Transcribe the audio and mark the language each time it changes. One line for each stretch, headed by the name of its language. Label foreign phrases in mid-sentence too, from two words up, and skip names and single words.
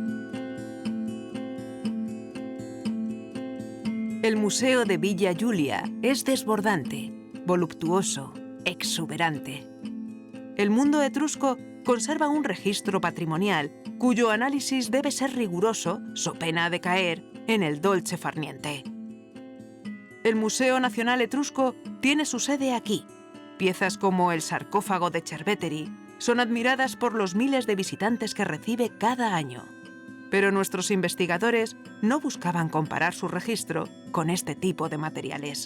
Spanish: El Museo de Villa Giulia es desbordante, voluptuoso, exuberante. El mundo etrusco conserva un registro patrimonial cuyo análisis debe ser riguroso, so pena de caer en el
Italian: dolce far niente.
Spanish: El Museo Nacional Etrusco tiene su sede aquí. Piezas como el sarcófago de Cerveteri son admiradas por los miles de visitantes que recibe cada año. Pero nuestros investigadores no buscaban comparar su registro con este tipo de materiales.